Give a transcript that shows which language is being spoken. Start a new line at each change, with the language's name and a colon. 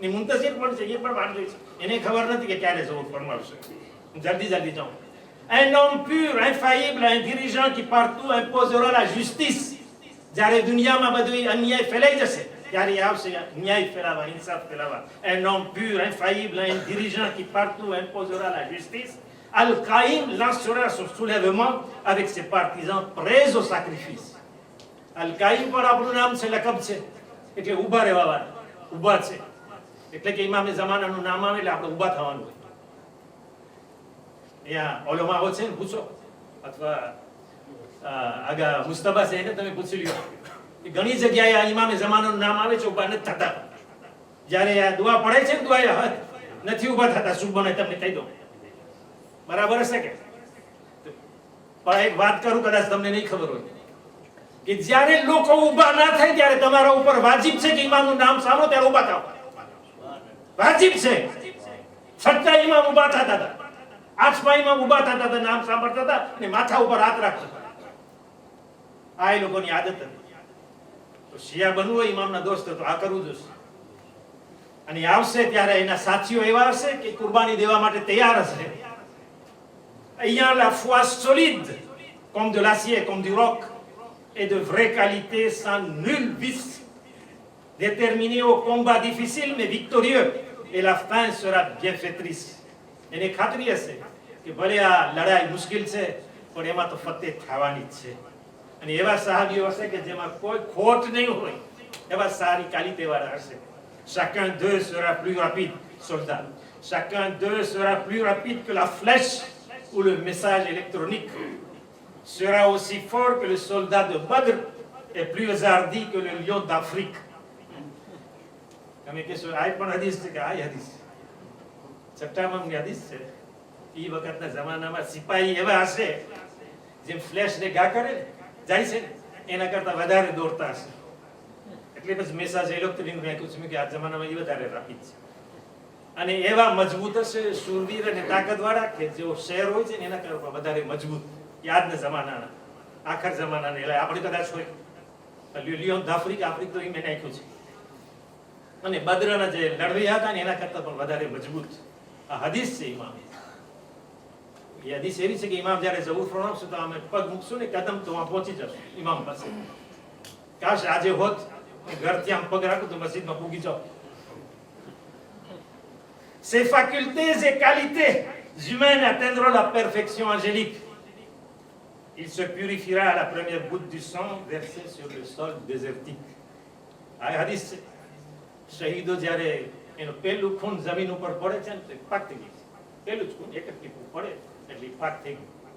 Gujarati: ને મુંતઝિર પણ છે, એ પણ વાટ જોઈ છે. એને ખબર નથી કે ક્યારે ઝહુર ફરમાવશે. જલ્દી જાઉં.
French: Un homme pur, infaillible, un dirigeant qui partout imposera la justice.
Gujarati: જ્યારે દુનિયામાં બધું અન્યાય ફેલાઈ જશે ત્યારે આવશે ન્યાય ફેલાવા, ઇન્સાફ ફેલાવા.
French: Un homme pur, infaillible, un dirigeant qui partout imposera la justice. Al-Qaïm lancera son soulèvement avec ses partisans prêts au sacrifice.
Gujarati: Al-Qaïm પર આપણું નામ છે, લકબ છે, એટલે ઊભા રહેવાવાળા, ઊભા છે. એટલે કે ઇમામે ઝમાનાનું નામ આવે એટલે આપણે ઊભા થવાનું હોય. અહીંયા ઓલોમાઓ છે ને, પૂછો, અથવા આગા મુસ્તફા છે એને તમે પૂછી લ્યો. ઘણી જગ્યાએ આ ઇમામે ઝમાનાનું નામ આવે છે, ઊભા નથી થતા. જ્યારે આ દુઆ પડે છે ને, દુઆ નથી ઊભા થતા. શું બને તમને કહી દો, બરાબર હશે કે? પણ એક વાત કરું, કદાચ તમને નહીં ખબર હોય કે જ્યારે લોકો ઊભા ના થાય ત્યારે તમારા ઉપર વાજિબ છે કે ઇમામનું નામ સાંભળો ત્યારે ઊભા થાવ. વાજિબ છે. છઠ્ઠા ઇમામ ઊભા થતા હતા, આઠમા ઇમામ ઊભા થતા હતા, નામ સાંભળતા હતા અને માથા ઉપર હાથ રાખતા હતા. આ એ લોકોની આદત હતી. તો શિયા બનવું હોય ઇમામના દોસ્ત તો આ કરવું જોશે. અને આવશે ત્યારે એના સાથીઓ એવા હશે કે કુરબાની દેવા માટે તૈયાર હશે.
French: Ayant la foi solide, comme de l'acier, comme du roc, et de vraie qualité, sans nul vice, déterminé au combat difficile mais victorieux, et la fin sera bienfaitrice.
Gujarati: એને ખાતરી હશે કે ભલે આ લડાઈ મુશ્કેલ છે પણ એમાં તો ફતેહ થવાની જ છે. અને એવા સાહાબીઓ હશે કે જેમાં કોઈ ખોટ નહીં હોય, એવા સારી ક્વોલિટી વાળા હશે.
French: Chacun d'eux sera plus rapide, soldat. Chacun d'eux sera plus rapide que la flèche ou le message électronique, sera aussi fort que le soldat de Badr et plus hardi que le lion d'Afrique.
Gujarati: તમે કહેશો આ પણ હદીસ છે કે આ હદીસ છઠ્ઠામાં હદીસ છે. એ વખતના જમાનામાં સિપાહી એવા હશે જેમ ફ્લેશ ને ઘા કરે જાય છે એના કરતા વધારે દોડતા હશે. એટલે પછી મેસેજ ઇલેક્ટ્રોનિક રાખ્યું છે કે આ જમાનામાં એ વધારે રાપીડ છે. અને એવા મજબૂત હશે, શૂરવીર અને તાકાતવાળા કે જેઓ શહેર હોય છે ને એના કરતા વધારે મજબૂત. યાદના જમાનાના, આખર જમાનાના. એટલે આપણે કદાચ હોય લિયોન d'Afrique, આફ્રિક તો એ મેં નાખ્યું છે. અને બદ્રના જે લડવૈયા હતા ને એના કરતા પણ વધારે મજબૂત. આ હદીસ છે ઇમામ. એ હદીસ એવી છે કે ઇમામ જ્યારે ઝહુર ફરમાવશે તો અમે પગ મૂકશું ને કદમ તો પહોંચી જશું ઇમામ પાસે. કાશ આજે હોત ઘરથી આમ પગ રાખું તો મસ્જિદમાં પૂગી જાવ.
French: Ses facultés et qualités humaines atteindront la perfection angélique. Il se purifiera à la première goutte du sang versée sur le sol désertique.
Gujarati: આ હદીસ છે. શહીદો જ્યારે એનું પહેલું ખૂન જમીન ઉપર પડે છે ને તો પાક થઈ ગઈ. પહેલું જ ખૂન એક જ ટીપું પડે એટલે પાક થઈ ગયું.